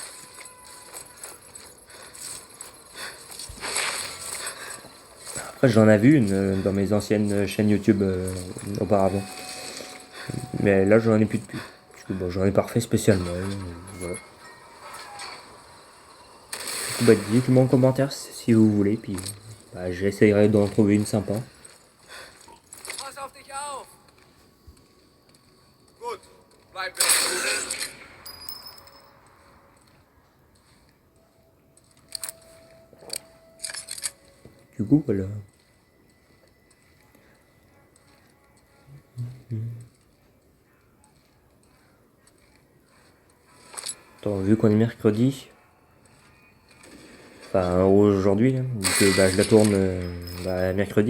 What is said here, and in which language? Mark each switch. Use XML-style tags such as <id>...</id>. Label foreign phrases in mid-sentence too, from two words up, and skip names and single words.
<fr>Après, j'en avais une dans mes anciennes chaînes YouTube auparavant. Mais là, j'en ai plus depuis. Parce que bon, j'en ai pas refait spécialement. Voilà. Du coup, bah, dites-moi en commentaire si vous voulez. Puis bah, j'essayerai d'en trouver une sympa.</fr> <de>Pass auf dich auf! Gut, bleib weg.</de> <fr>Du coup, voilà. Attends, vu qu'on est mercredi, enfin aujourd'hui, hein, vu que bah, je la tourne mercredi.</fr>